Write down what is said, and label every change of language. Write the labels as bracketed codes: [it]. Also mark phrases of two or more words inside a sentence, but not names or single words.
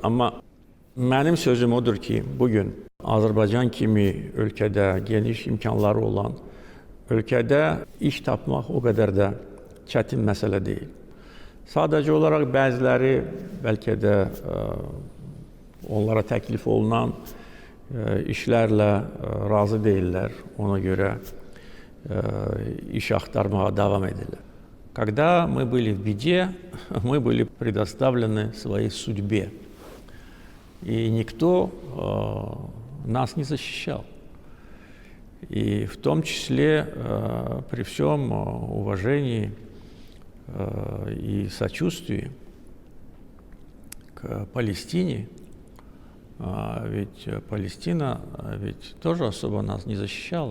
[az] Amma mənim sözüm odur ki, bugün Azərbaycan kimi ölkədə geniş imkanları olan ölkədə iş tapmaq o qədər də çətin məsələ deyil. Sadəcə olaraq bəziləri bəlkə də onlara təklif olunan işlərlə razı deyirlər, ona görə iş axtarmağa davam edirlər. [ru] Когда мы были в беде, мы были предоставлены своей судьбе. И никто нас не защищал. И в том числе при всем уважении и сочувствии к Палестине, ведь Палестина ведь тоже особо нас не защищала.